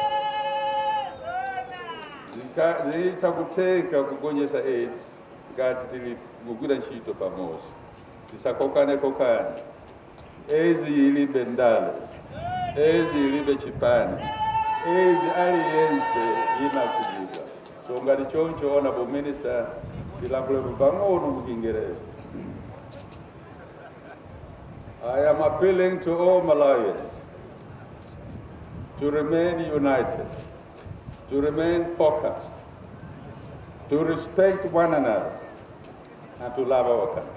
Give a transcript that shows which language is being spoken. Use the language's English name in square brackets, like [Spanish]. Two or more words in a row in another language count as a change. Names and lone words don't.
[Nyanja] Zitakuteka kugonjetsa AIDS ngati tili kugwira ntchito pamodzi. Tisakokane. AIDS ilibe ndale, AIDS ilibe chipani, AIDS aliyense imakhuzidwa. [English] So [Nyanja] ngati choncho [English] honorable minister I am appealing to all Malawians to remain united, to remain focused, to respect one another, and to love our country.